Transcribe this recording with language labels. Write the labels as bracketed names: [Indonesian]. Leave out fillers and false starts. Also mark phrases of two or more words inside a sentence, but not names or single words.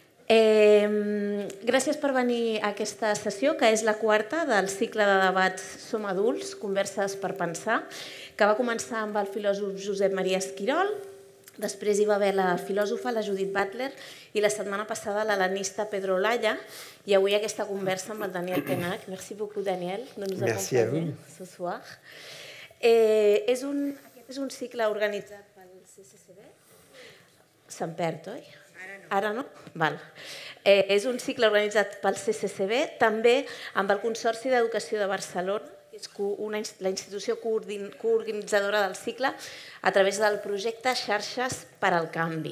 [Catalan] Gràcies per venir a aquesta sessió, que és la quarta del cicle de debats Som adults, converses per pensar, que va començar amb el filòsof Josep Maria Esquirol, després hi va haver la filòsofa, la Judith Butler, i la setmana passada l'hel·lenista Pedro Olaya, i avui aquesta conversa amb el Daniel Pénac. [French] Merci beaucoup, Daniel, de nous accompagner ce soir. [Catalan] Aquest és un cicle organitzat pel CCCB. Se'n perd, oi? Ara no? Val. És un cicle organitzat pel CCCB, també amb el Consorci d'Educació de Barcelona, que és la institució coorganitzadora del cicle, a través del projecte Xarxes per al Canvi.